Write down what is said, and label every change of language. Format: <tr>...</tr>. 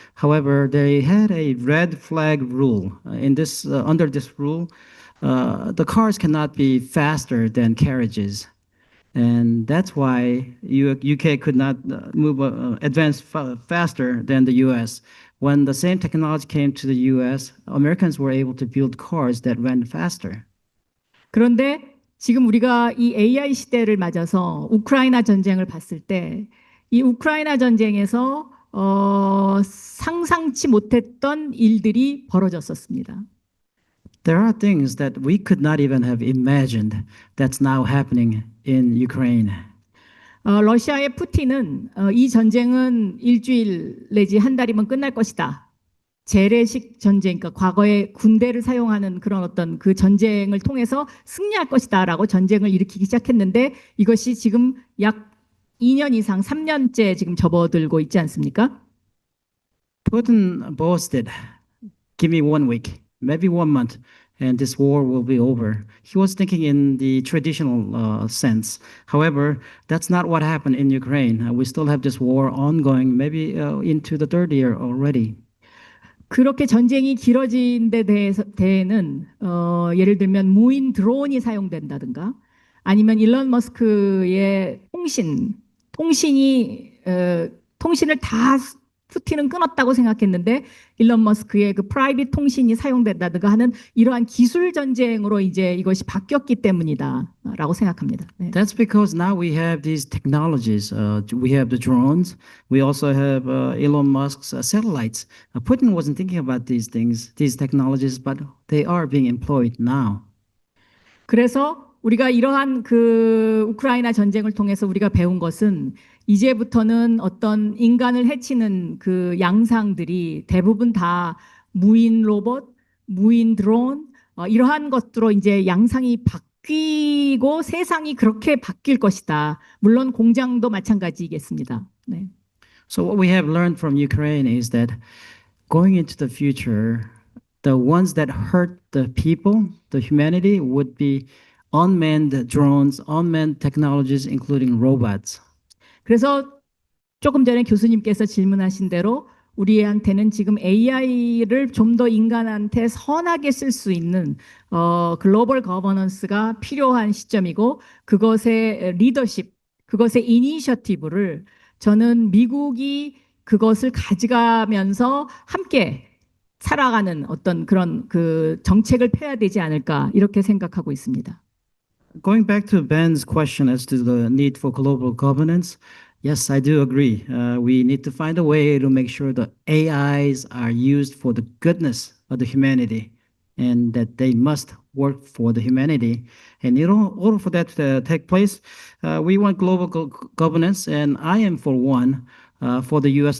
<en>However, they had a red flag rule. Under this rule, the cars cannot be faster than carriages. And that's why UK could not advance faster than the US. When the same technology came to the US, Americans were able to build cars that ran faster.</en> <ko>그런데 지금 우리가 이 AI 시대를 맞아서 우크라이나 전쟁을 봤을 때 이 우크라이나 전쟁에서 상상치 못했던 일들이 벌어졌었습니다.</ko> <en>There are things that we could not even have imagined that's now happening in Ukraine.</en> <ko>러시아의 푸틴은 이 전쟁은 일주일 내지 한 달이면 끝날 것이다. 재래식 전쟁, 그러니까 과거에 군대를 사용하는 그런 어떤 그 전쟁을 통해서 승리할 것이다라고 전쟁을 일으키기 시작했는데 이것이 지금 약 2년 이상, 3년째 지금 접어들고 있지 않습니까?</ko> <en>Putin boasted, give me 1 week, maybe 1 month, and this war will be over. He was thinking in the traditional sense. However, that's not what happened in Ukraine. We still have this war ongoing, maybe into the 3rd year already.</en> <ko>그렇게 전쟁이 길어진 데 대해는 예를 들면 무인 드론이 사용된다든가 아니면 일론 머스크의 통신을 다 푸틴은 끊었다고 생각했는데 일론 머스크의 그 프라이빗 통신이 사용된다든가 하는 이러한 기술 전쟁으로 이제 이것이 바뀌었기 때문이다라고 생각합니다. 네.</ko> <en>That's because now we have these technologies. We have the drones. We also have Elon Musk's satellites. Putin wasn't thinking about these things, these technologies, but they are being employed now.</en> <ko>그래서 우리가 이러한 그 우크라이나 전쟁을 통해서 우리가 배운 것은 이제부터는 어떤 인간을 해치는 그 양상들이 대부분 다 무인 로봇, 무인 드론 이러한 것들로 이제 양상이 바뀌고 세상이 그렇게 바뀔 것이다. 물론 공장도 마찬가지겠습니다. 네.</ko> <en>So what we have learned from Ukraine is that going into the future, the ones that hurt the people, the humanity, would be unmanned drones, unmanned technologies, including robots.</en> <ko>그래서 조금 전에 교수님께서 질문하신 대로 우리한테는 지금 AI를 좀 더 인간한테 선하게 쓸 수 있는 글로벌 거버넌스가 필요한 시점이고 그것의 리더십, 그것의 이니셔티브를 저는 미국이 그것을 가져가면서 함께 살아가는 어떤 그런 그 정책을 펴야 되지 않을까 이렇게 생각하고 있습니다.</ko> <en>Going back to Ben's question as to the need for global governance, yes, I do agree. We need to find a way to make sure the AIs are used for the goodness of the humanity and that they must work for the humanity. And in order for that to take place, we want global governance, and I am for one, for the U.S.</en>